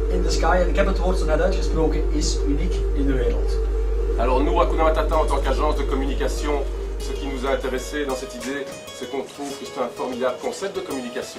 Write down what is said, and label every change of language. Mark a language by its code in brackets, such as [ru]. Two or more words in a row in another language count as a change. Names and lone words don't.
[en] the Sky, [nl] en ik heb het woord zo net uitgesproken, is uniek in de wereld. [fr] Alors nous, Hakuna Matata, en tant qu'agence de communication, ce qui nous a intéressé dans cette idée, c'est qu'on trouve que c'est un formidable concept de communication.